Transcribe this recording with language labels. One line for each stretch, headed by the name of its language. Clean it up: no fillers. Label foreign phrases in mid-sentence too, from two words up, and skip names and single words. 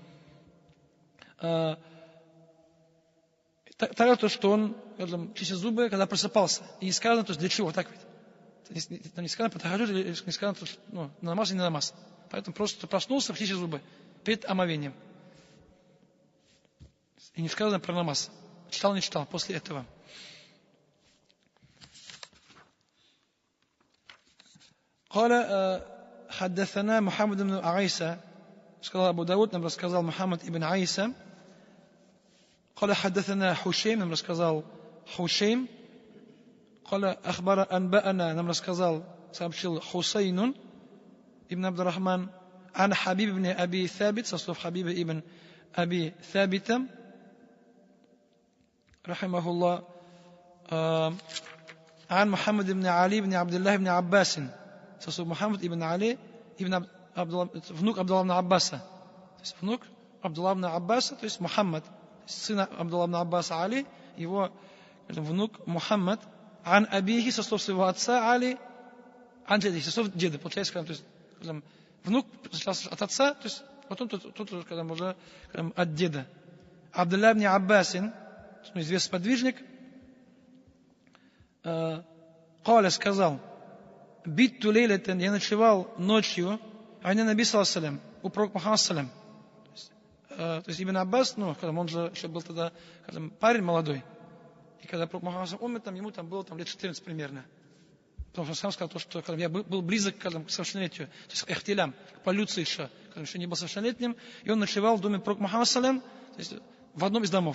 Russian: Тогда то, что он чистит зубы, когда просыпался. И не сказано, то есть для чего, так ведь? Там не сказано, потахаджуд, или не сказано, то, ну, намаз и не намаз. Поэтому просто проснулся, чистит зубы перед омовением. И не сказано про намаз. Читал, не читал после этого.
Arabic: قال حدثنا محمد بن عيسى,
Russian: сказал Абу Дауд, нам рассказал Мухаммад ибн Айса.
Arabic: قال حدثنا حشيم,
Russian: нам рассказал Хушейм.
Arabic: قال أخبر أنبأنا,
Russian: нам рассказал, сообщил Хусейн ибн Абдуррахман.
Arabic: عن حبيب بن أبي ثابت,
Russian: со слов Хабиба ибн Аби Thабита,
Arabic: رحمه الله. عن محمد بن علي بن عبد الله بن عباس,
Russian: со слов Мухаммад ибн Али, внук Абдулла ибн Аббаса. То есть внук Абдулла ибн Аббаса, то есть Мухаммад, сын Абдулла ибн Аббаса Али, его внук Мухаммад.
Arabic: عن أبيه,
Russian: со слов своего отца Али,
Arabic: عن جده,
Russian: со слов деда. Получается, когда, то есть, когда внук от отца, то есть потом тут когда уже от деда. Абдулла ибн Аббасин, известный подвижник, Каля сказал:
Arabic: بت ليلة,
Russian: я ночевал ночью,
Arabic: عند النبي صلى الله عليه وسلم,
Russian: у пророка Мухаммада саллям. То есть Ибн Аббас, ну, когда он же еще был тогда парень молодой, и когда пророк Мухаммад умер, там, ему там было лет 14 примерно. Потому что он сам сказал, что когда я был близок к совершеннолетию, то есть к эхтилям, к полюции еще, когда еще не был совершеннолетним, и он ночевал в доме пророка Мухаммада саллям, то есть в одном из домов.